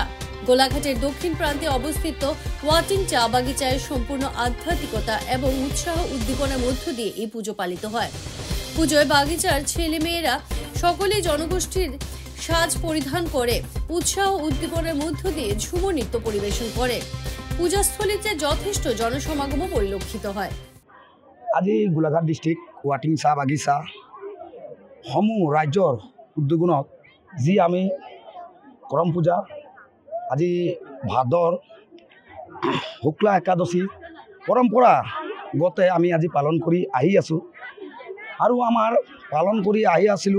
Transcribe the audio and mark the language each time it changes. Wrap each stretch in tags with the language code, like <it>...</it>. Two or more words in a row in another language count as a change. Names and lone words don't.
<bn>গোলাঘাটের দক্ষিণ প্রান্তে অবস্থিত ওয়াটিং চা বাগিচায় সম্পূর্ণ আধ্যাত্মিকতা এবং উৎসাহ উদ্দীপনার মধ্য দিয়ে এই পুজো পালিত হয়। পুজোয় বাগিচার ছেলে মেয়েরা সকলেই জনগোষ্ঠীর সাজ পরিধান করে উৎসাহ উদ্দীপনার মধ্য দিয়ে ঝুমুর নৃত্য পরিবেশন করে। পূজাস্থলীতে যথেষ্ট জনসমাগম পরিলক্ষিত হয়।</bn> <as>আজি গোলাঘাট ডিস্ট্রিক্ট ওয়াটিং চাহ বাগিচা সমূহ রাজ্যৰ উদ্যোগত যি আমি করম পূজা আজি ভাদৰ শুক্লা একাদশী পৰম্পৰাগতে আমি আজি পালন কৰি আহি আছোঁ আৰু আমাৰ পালন কৰি আহি আছিলোঁ।</as>